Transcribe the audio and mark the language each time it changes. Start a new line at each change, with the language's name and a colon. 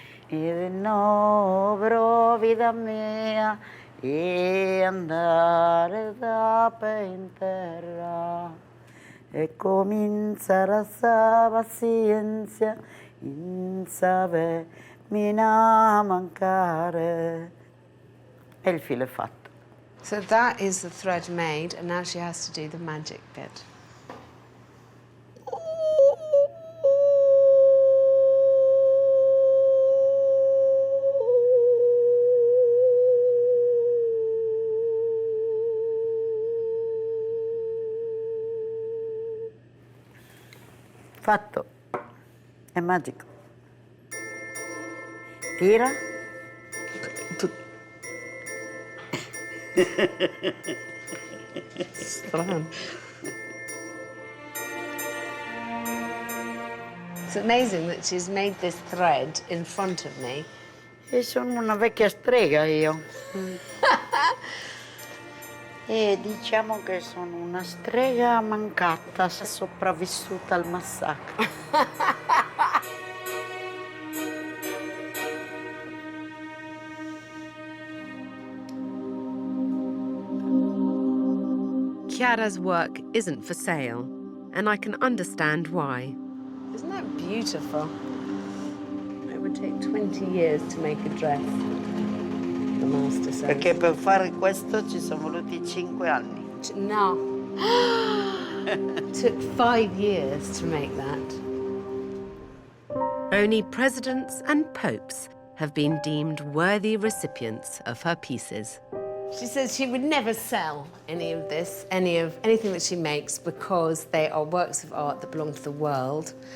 Italian: Il rinnovo, vita mia, e andare da in terra e cominciare a sa pazienza in save mina mancare. E il filo è fatto.
English: So that is the thread made, and now she has to do the magic bit.
Italian: Fatto. È magico. Tira. Strano.
English: It's amazing that she's made this thread in front of me.
Italian: E sono una vecchia strega io. E diciamo che sono una strega mancata, sopravvissuta al massacro.
English: Chiara's work isn't for sale, and I can understand why. Isn't that beautiful? It would take 20 years to make a dress, the master says.
Italian: Perché per fare questo ci sono voluti 5 anni. No.
English: It took 5 years to make that. Only presidents and popes have been deemed worthy recipients of her pieces. She says she would never sell any of this, anything that she makes, because they are works of art that belong to the world.